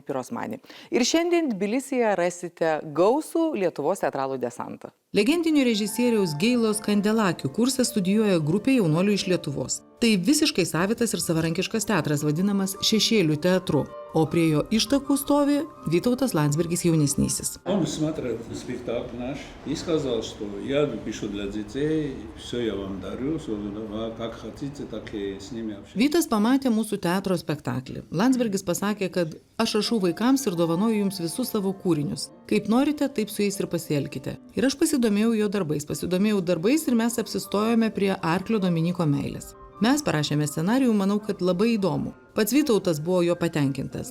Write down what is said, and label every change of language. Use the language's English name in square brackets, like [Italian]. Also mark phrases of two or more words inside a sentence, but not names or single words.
[Lithuanian] Ir šiandien Tbilisyje rasite gausų Lietuvos teatralų desantą. Legendinio režisieriaus Geilos Kandelakių kursą studijuoja grupė jaunuolių iš Lietuvos. Tai visiškai savitas ir savarankiškas teatras, vadinamas Šešėlių teatru, o prie jo ištakų stovi Vytautas Landsbergis jaunesnysis. [Russian] Он смотрел спектакль наш и сказал, что я пишу для детей, все я вам дарю, как хотите, так и с ними общайтесь. [Lithuanian] Vytas pamatė mūsų teatro spektaklį. Landsbergis pasakė, kad aš rašau vaikams ir dovanoju jums visus savo kūrinius. Kaip norite, taip su jais ir pasielkite. Ir aš pasidomėjau darbais ir mes apsistojome prie Arklio Dominiko meilės. Mes parašėme scenarijų, manau, kad labai įdomu. Pats Vytautas buvo jo patenkintas.